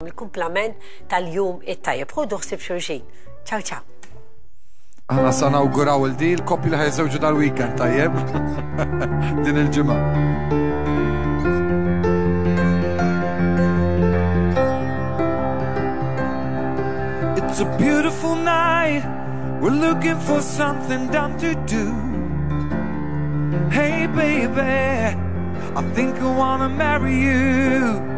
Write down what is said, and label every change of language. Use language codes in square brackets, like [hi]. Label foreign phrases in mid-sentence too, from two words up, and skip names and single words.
[mt] il-kumplament tal-jum it-tajjeb. Ħodu ħsib xulxin. [it] Ciao ciao. [mt] Aħna sa nawguraw il-di l-koppji li ħajżewġu dal-weekend tajjeb. Din il-ġimgħa. [en] It's a beautiful night. We're looking for something dumb to do. Hey baby, I think I wanna marry you.